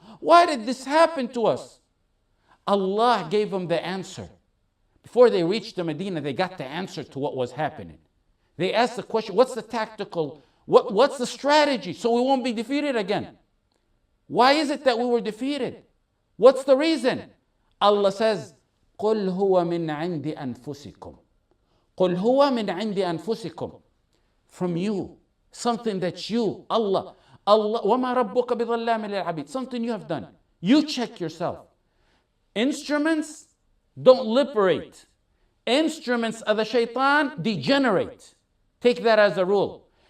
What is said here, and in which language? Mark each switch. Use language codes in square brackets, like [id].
[en] Why did this happen to us? Allah gave them the answer. Before they reached the Medina, they got the answer to what was happening. They asked the question, what's the tactical, what's the strategy so we won't be defeated again? Why is it that we were defeated? What's the reason? Allah says, [ar] قُلْ هُوَ مِنْ عِنْدِ أَنفُسِكُمْ. قُلْ هُوَ مِنْ عِنْدِ أَنفُسِكُمْ. [en] From you, something that you, Allah, [ar] وَمَا رَبُّكَ بِظَلَّامٍ لِلْعَبِيدِ. [en] Something you have done. You check yourself. Instruments don't liberate. Instruments of the shaitan degenerate. Take that as a rule.